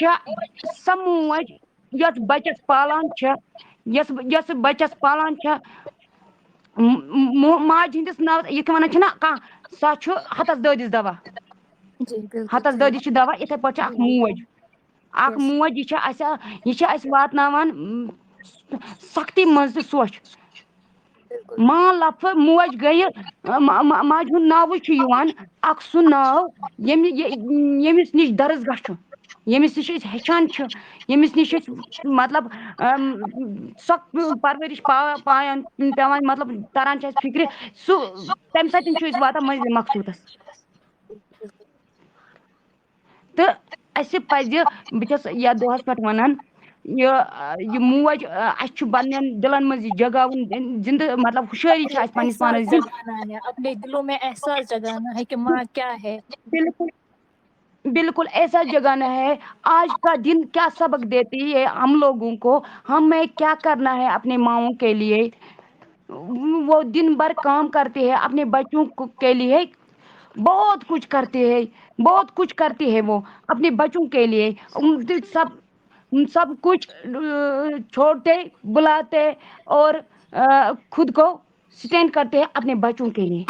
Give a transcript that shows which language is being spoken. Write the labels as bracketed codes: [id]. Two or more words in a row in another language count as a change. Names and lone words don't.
[ks] چھےٚ سۄ موج یۄس بچس پالان چھےٚ، یۄس بچس پالان چھےٚ. ماجہِ ہٕنٛدِس ناوس یِتھ ونان چھِنہ کانٛہہ سۄ چھُ ہتس دٲدِس دوا، [ur] جی بالکل [ks] ہتس صحیح. دٲدِس چھِ دوا. یِتھے پٲٹھۍ چھِ اکھ موج. اکھ یس موج یہِ چھِ اَسہِ واتناوان سختی منٛز تہِ سۄچھ. بالکل. ماں لفظ موج گٔیہِ ماجہِ ہُنٛد ناوٕے چھُ یِوان اکھ سُہ ناو ییٚمِس نِش درسگاہ چھُ، ییٚمِس نِش أسۍ ہیٚچھان چھِ، ییٚمِس نِش أسۍ مطلب سۄ پرؤرِش پایان پیٚوان مطلب تران چھِ اَسہِ فِکرِ سُہ تَمہِ سۭتۍ چھُ أسۍ واتان منزلِ مقصوٗدس. تو اَسہِ پَزِ بہٕ چھَس یَتھ دۄہَس پٮ۪ٹھ وَنان یہِ موج اَسہِ چھُ پنٛنٮ۪ن دِلَن منٛز یہِ جگاوُن زِندٕ مطلب ہُشٲری چھِ اَسہِ پنٛنِس پانَس احساس دِنۍ [ur] جگانا ہے اپنے دلوں میں احساس جگانا ہے کہ ماں کیا ہے بالکل بالکل ایسا جگانا ہے آج کا دن کیا سبق دیتی ہے ہم لوگوں کو ہمیں کیا کرنا ہے اپنے ماؤں کے لیے وہ دن بھر کام کرتے ہیں اپنے بچوں کے لیے بہت کچھ کرتے ہیں بہت کچھ کرتی ہے وہ اپنے بچوں کے لیے سب کچھ چھوڑتے بلاتے اور خود کو اسٹینڈ کرتے ہیں اپنے بچوں کے لیے